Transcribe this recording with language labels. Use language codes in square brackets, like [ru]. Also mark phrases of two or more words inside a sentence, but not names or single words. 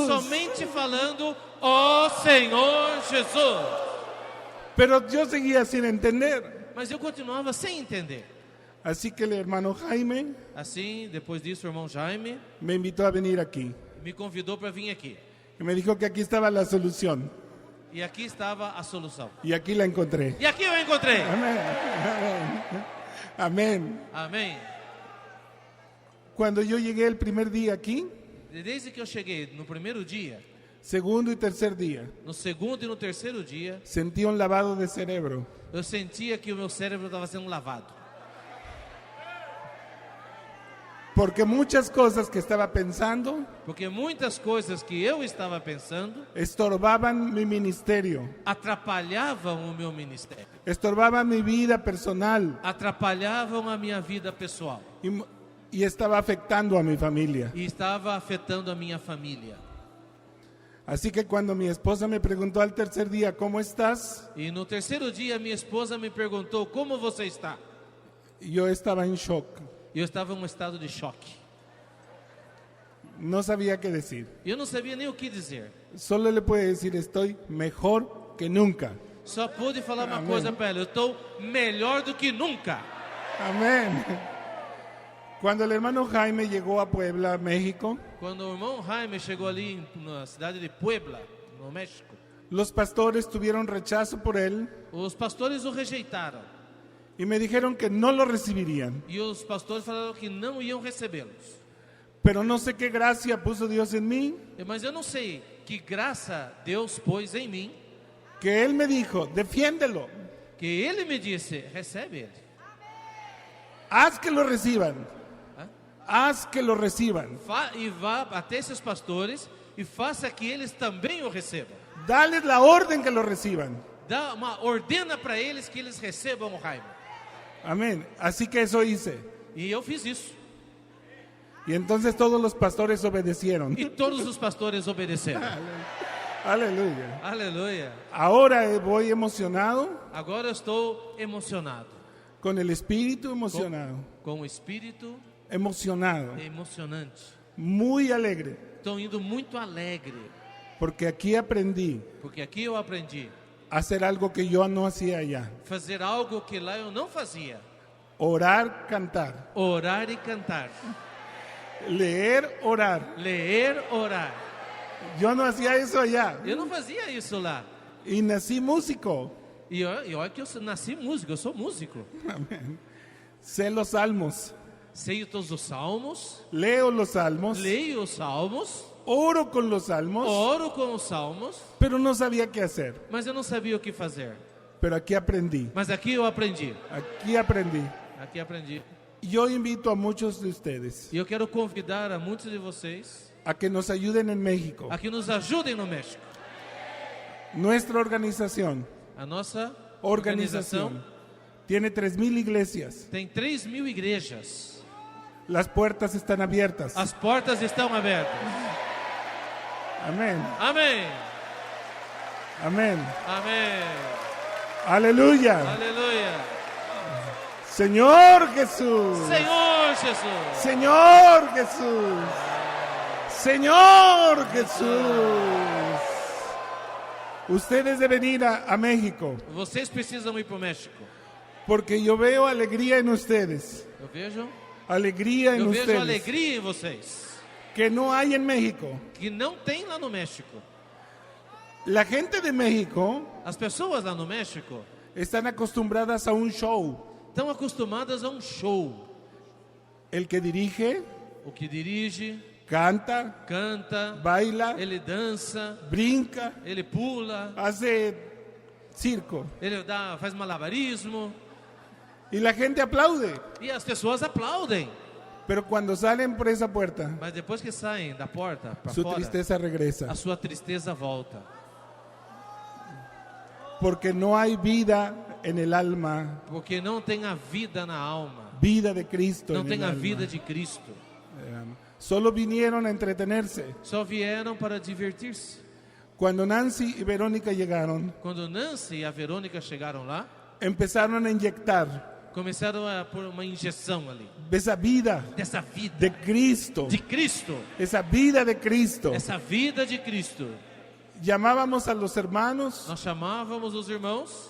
[pt] Somente falando: "Ó Senhor Jesus". [es] Pero yo seguía sin entender. [pt] Mas eu continuava sem entender. [es] Así que el hermano Jaime [pt] Assim, depois disso, o irmão Jaime [es] me invitó a venir aquí [pt] me convidou para vir aqui. [es] y me dijo que aquí estaba la solución. [pt] E aqui estava a solução. [es] Y aquí la encontré. [pt] E aqui eu encontrei. [es] Amén. Amén. [pt] Amém. [es] Cuando yo llegué el primer día aquí, [pt] Desde que eu cheguei no primeiro dia, [es] Segundo y tercer día, [pt] No segundo e no terceiro dia, [es] sentí un lavado de cerebro. [pt] eu sentia que o meu cérebro estava sendo lavado. [es] Porque muchas cosas que estaba pensando [pt] Porque muitas coisas que eu estava pensando [es] estorbaban mi ministerio, [pt] atrapalhavam o meu ministério, [es] estorbaban mi vida personal [pt] atrapalhavam a minha vida pessoal [es] y estaba afectando a mi familia. [pt] e estava afetando a minha família. [es] Así que cuando mi esposa me preguntó al tercer día, ¿cómo estás? [pt] E no terceiro dia, minha esposa me perguntou: como você está? [es] Yo estaba en shock. [pt] E eu estava em um estado de choque. [es] No sabía qué decir. [pt] Eu não sabia nem o que dizer. [es] Solo le puedo decir, estoy mejor que nunca. [pt] Só pude falar uma Amém. coisa para ela: eu estou melhor do que nunca. [es] Amén. Cuando el hermano Jaime llegó a Puebla, México, [pt] Quando o irmão Jaime chegou ali na cidade de Puebla, no México, [es] los pastores tuvieron rechazo por él [pt] os pastores o rejeitaram. [es] y me dijeron que no lo recibirían. [pt] E os pastores falaram que não iam recebê-los. [es] Pero no sé qué gracia puso Dios en mí, [pt] Mas eu não sei que graça Deus pôs em mim, [es] que él me dijo, defiéndelo, [pt] que ele me disse: recebe ele. [es] haz que lo reciban, Hã? haz que lo reciban, [pt] E vá até esses pastores e faça que eles também o recebam. [es] dales la orden que lo reciban. [pt] Ordena para eles que eles recebam o Jaime. [es] Amén. Así que eso hice. [pt] E eu fiz isso. [es] Y entonces todos los pastores obedecieron. [pt] E todos os pastores obedeceram. [es] Aleluya. [pt] Aleluia. [es] Ahora voy emocionado, [pt] Agora eu estou emocionado. [es] con el espíritu emocionado, [pt] Com o espírito emocionado, emocionante. [es] muy alegre, [pt] Estou indo muito alegre. [es] porque aquí aprendí [pt] Porque aqui eu aprendi [es] a hacer algo que yo no hacía allá. [pt] fazer algo que lá eu não fazia. [es] Orar, cantar, [pt] Orar e cantar. [es] leer, orar. [pt] Ler, orar. [es] Yo no hacía eso allá. [pt] Eu não fazia isso lá. [es] Y nací músico. [pt] E olha que eu nasci músico, eu sou músico. [es] Sé los salmos, [pt] Sei todos os salmos, [es] leo los salmos, [pt] leio os salmos, [es] oro con los salmos, [pt] oro com os salmos, [es] pero no sabía qué hacer. [pt] mas eu não sabia o que fazer. [es] Pero aquí aprendí, [pt] Mas aqui eu aprendi. [es] aquí aprendí. [pt] Aqui aprendi. [es] Yo invito a muchos de ustedes [pt] E eu quero convidar a muitos de vocês [es] a que nos ayuden en México. [pt] a que nos ajudem no México. [es] Nuestra organización [pt] A nossa [es] organización tiene 3,000 iglesias. [pt] tem 3.000 igrejas. [es] Las puertas están abiertas. [pt] As portas estão abertas. [es] Amén. [pt] Amém. [es] Amén. [pt] Amém. [es] Aleluya. [pt] Aleluia. [es] Señor Jesús. [pt] Senhor Jesus. [es] Señor Jesús. Señor Jesús. Ustedes deben ir a México [pt] Vocês precisam ir para o México. [es] porque yo veo alegría en ustedes. [pt] Eu vejo [es] Alegría en [pt] vejo [es] ustedes [pt] alegria em vocês. [es] que no hay en México. [pt] Que não tem lá no México. [es] La gente de México [pt] As pessoas lá no México [es] están acostumbradas a un show. [pt] estão acostumadas a um show. [es] El que dirige, [pt] O que dirige, [es] canta, [pt] canta, [es] baila, [pt] ele dança, [es] brinca, [pt] ele pula, [es] hace circo. [pt] ele faz malabarismo [es] Y la gente aplaude. [pt] e as pessoas aplaudem. [es] Pero cuando salen por esa puerta, [pt] Mas depois que saem da porta para [es] su [pt] fora, [es] tristeza [pt] a [es] regresa. [pt] sua tristeza volta. [es] Porque no hay vida en el alma, [pt] Porque não tem a vida na alma. [es] vida de Cristo. [pt] Não [es] en [pt] tem [es] el [pt] a [es] alma. [pt] vida de Cristo. [es] Solo vinieron a entretenerse. [pt] Só vieram para divertir-se. [es] Cuando Nancy y Verónica llegaron, [pt] Quando Nancy e a Verônica chegaram lá, [es] empezaron a inyectar [pt] começaram a pôr uma injeção ali. [es] esa vida [pt] Dessa vida [es] de Cristo, [pt] de Cristo. [es] esa vida de Cristo. [pt] Essa vida de Cristo. [es] Llamábamos a los hermanos, [pt] Nós chamávamos os irmãos,